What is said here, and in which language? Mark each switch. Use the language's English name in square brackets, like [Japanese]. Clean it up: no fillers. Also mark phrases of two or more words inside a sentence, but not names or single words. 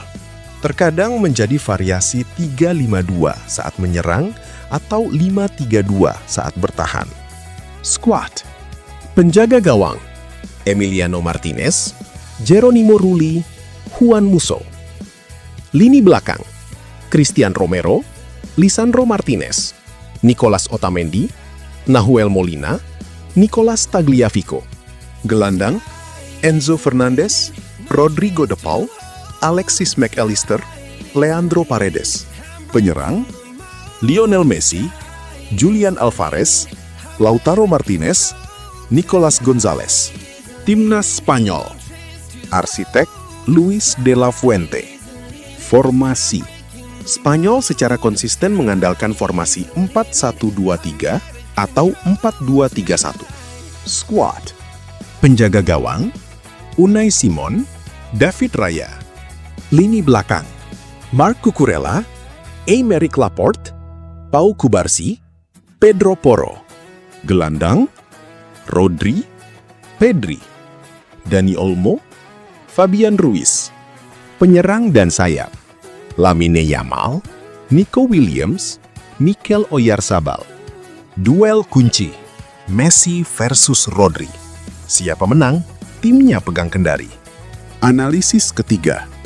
[Indonesian] Terkadang menjadi variasi 3-5-2 saat menyerang atau 5-3-2 saat bertahan. Squad. Penjaga gawang. Emiliano Martinez, Jeronimo Rulli, Juan Musso. Lini belakang. Christian Romero, Lisandro Martinez, Nicolas Otamendi, Nahuel Molina, Nicolas Tagliafico. Gelandang, Enzo Fernandez, Rodrigo de Paul, Alexis McAllister, Leandro Paredes. Penyerang, Lionel Messi, Julian Alvarez, Lautaro Martinez, Nicolas Gonzalez. Timnas Spanyol. Arsitek Luis de la Fuente. Formasi. Spanyol secara konsisten mengandalkan formasi 4-1-2-3 atau 4-2-3-1. Squad. Penjaga gawang, Unai Simon, David Raya. Lini belakang, Marc Cucurella, Aymeric Laporte, Pau Cubarsí, Pedro Porro. Gelandang, Rodri, Pedri, Dani Olmo, Fabian Ruiz. Penyerang dan sayap, Lamine Yamal, Nico Williams, Mikel Oyarzabal. Duel kunci, Messi versus Rodri. Siapa menang, timnya pegang kendali. Analisis ketiga.